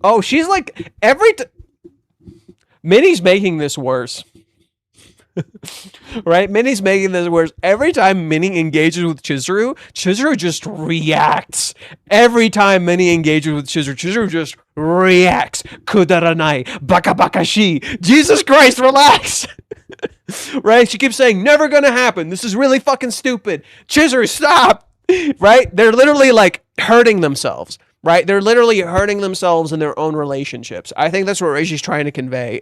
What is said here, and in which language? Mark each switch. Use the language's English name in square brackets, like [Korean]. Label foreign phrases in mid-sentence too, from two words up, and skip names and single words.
[English] Oh, she's like, Minnie's making this worse. Right? Minnie's making this worse. Every time Minnie engages with Chizuru, Chizuru just reacts. Every time Minnie engages with Chizuru, Chizuru just reacts. [Japanese] くだらない、バカバカしい. [English] Jesus Christ, relax. Right? She keeps saying, never gonna happen. This is really fucking stupid. Chizuru, stop. Right? They're literally like hurting themselves. Right? They're literally hurting themselves in their own relationships. I think that's what Reishi's trying to convey.